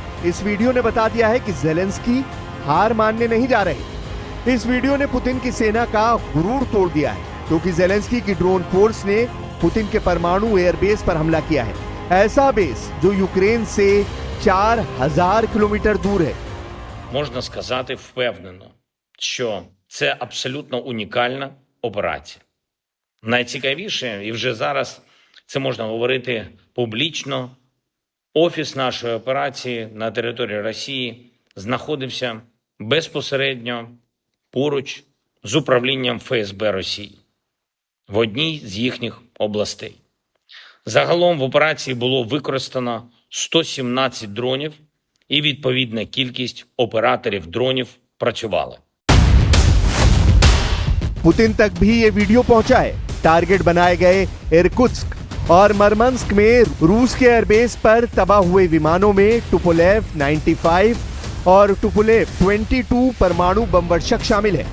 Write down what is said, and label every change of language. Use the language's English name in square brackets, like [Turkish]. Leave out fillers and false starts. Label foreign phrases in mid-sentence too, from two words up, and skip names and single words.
[Hindi] इस वीडियो ने बता दिया है कि जेलेंस्की हार मानने नहीं जा रहे। इस वीडियो ने पुतिन की सेना का गुरूर तोड़ दिया है। क्योंकि जेलेंस्की की [English] drone force [Hindi] ने पुतिन के परमाणु एयरबेस पर हमला किया है। ऐसा बेस जो यूक्रेन से 4000 किलोमीटर दूर है। [Ukrainian] Можна сказати впевнено, що це абсолютно унікальна операція. Найцікавіше, і вже зараз це можна говорити публічно, офіс нашої операції на території Росії знаходився безпосередньо поруч з управлінням ФСБ Росії в одній з їхніх областей. Загалом в операції було використано 117 дронів і відповідна кількість операторів дронів працювали. [Hindi] पुतिन तक भी ये वीडियो पहुंचा है। टारगेट बनाए गए इरकुत्स्क और मरमंस्क में रूस के एयरबेस पर तबाह हुए विमानों में टुपोलेव 95 और टुपोलेव 22 परमाणु बम वर्षक शामिल है।